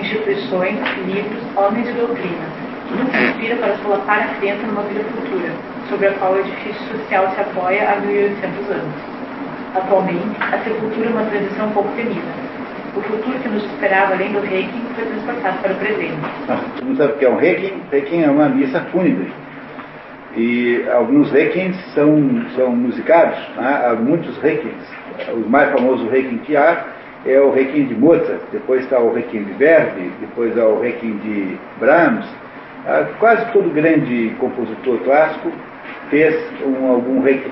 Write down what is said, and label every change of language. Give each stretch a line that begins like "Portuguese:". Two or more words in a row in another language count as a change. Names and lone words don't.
Portuguese: instituições, livros, homens e doutrinas. Tudo se inspira para solapar a crença numa vida futura, sobre a qual o edifício social se apoia há 1800 anos. Atualmente, a sepultura é uma transição pouco temida. O futuro que nos esperava além do Requiem foi transportado para o presente. Todo mundo sabe o que é um Requiem? Requiem é uma missa fúnebre. E alguns Requiems são musicados, né? Há muitos Requiems. O mais famoso Requiem que há é o Requiem de Mozart, depois está o Requiem de Verdi, depois há o Requiem de Brahms. Quase todo grande compositor clássico fez algum Requiem.